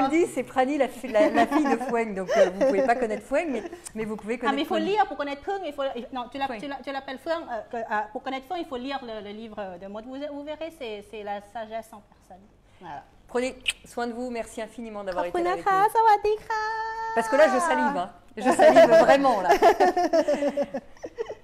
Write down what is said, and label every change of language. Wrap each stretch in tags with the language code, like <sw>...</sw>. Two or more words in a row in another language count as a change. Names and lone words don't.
<fr>vous le dis, c'est Prani, la fille de Foueng. Donc, vous ne pouvez pas connaître Foueng, mais vous pouvez connaître Ah, mais il faut Prani. lire pour connaître Feng. Non, tu Feng. l'appelles Feng. Pour connaître Feng, il faut lire le livre de Maud. Vous verrez, c'est la sagesse en personne. Voilà. Prenez soin de vous. Merci infiniment d'avoir été là avec nous.</fr> <th>ขอบคุณนะคะ สวัสดีค่ะ</th> <fr>Parce que là, je salive. Hein. Je salive vraiment, là.</fr>